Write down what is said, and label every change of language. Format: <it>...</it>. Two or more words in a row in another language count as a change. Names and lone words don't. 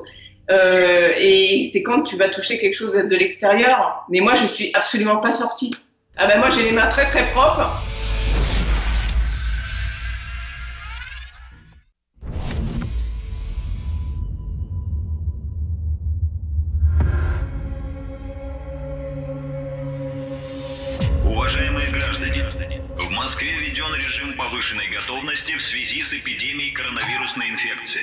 <fr>Et c'est quand tu vas toucher quelque chose de l'extérieur. Mais moi, je suis absolument pas sortie. Ah ben moi, j'ai les mains très très propres.</fr> <ru>Уважаемые граждане, в Москве введен режим повышенной готовности в связи с эпидемией коронавирусной инфекции.</ru>